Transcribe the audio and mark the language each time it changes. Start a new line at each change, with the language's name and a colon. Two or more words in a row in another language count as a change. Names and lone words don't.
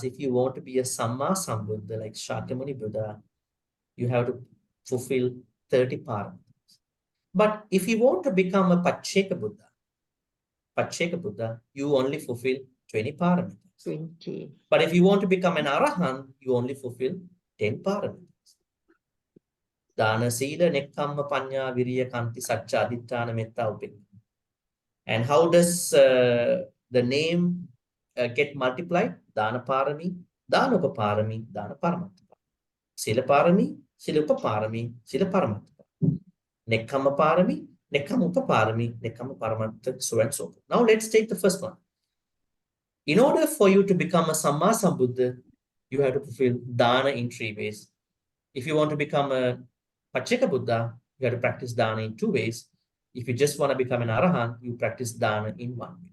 English: If you want to be a
Pali: Samma Sambuddha
English: like Shakyamuni Buddha, you have to fulfill 30 paramitas. But if you want to become a
Pali: Pacceka Buddha,
English: you only fulfill 20 paramitas. 20. But if you want to become an Arahant, you only fulfill 10 paramitas.
Pali: Dana, Sila, Nekkhamma, Panya, Viriya, Kanti, Satcha, Aditthana, Metta, Upekkha.
English: And how does the name get multiplied?
Pali: Dana Parami, Dana Upaparami, Dana Paramattha. Sila Parami, Sila Upaparami, Sila Paramattha. Nekkhamma Parami, Nekkhamma Upaparami, Nekkhamma Paramattha,
English: so and so forth. Now let's take the first one. In order for you to become a
Pali: Samma Sambuddha,
English: you have to fulfill Dana in 3 ways. If you want to become a
Pali: Pacceka Buddha,
English: you have to practice Dana in 2 ways. If you just want to become an Arahant, you practice Dana in 1 way.